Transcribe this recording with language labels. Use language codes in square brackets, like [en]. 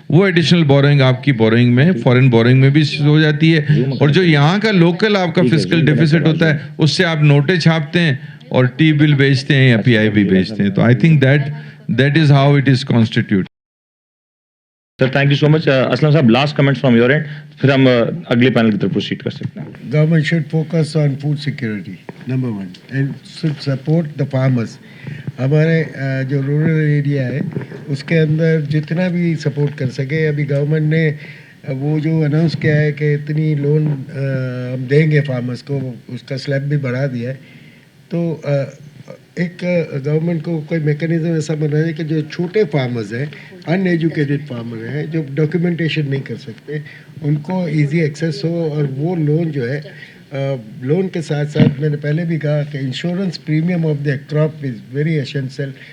[hi] वो additional borrowing आपकी borrowing में, फॉरेन बोरोइंग में भी हो जाती है, और जो यहाँ का लोकल आपका फिजिकल डेफिसिट होता है उससे आप नोटें छापते हैं और टी बिल बेचते हैं या PIB बेचते हैं। तो [en] I think that is how it is constitute. Sir thank you so much. [hi] Aslam साहब, [en] last comments from your end, [hi] फिर हम अगले पैनल की तरफ प्रोसीड कर सकते हैं। [en] Government should focus on food security, number one, and should support the farmers. [hi] हमारे जो रूरल एरिया है उसके अंदर जितना भी सपोर्ट कर सके, अभी गवर्नमेंट ने वो जो अनाउंस किया है कि इतनी लोन हम देंगे फार्मर्स को, उसका स्लैब भी बढ़ा दिया है। तो एक गवर्नमेंट को कोई मैकेनिज्म ऐसा बनाना है कि जो छोटे फार्मर्स हैं, अनएजुकेटेड फार्मर हैं, जो डॉक्यूमेंटेशन नहीं कर सकते, उनको इजी एक्सेस हो, और वो लोन जो है लोन के साथ साथ मैंने पहले भी कहा कि [en] Insurance premium of the crop is very essential.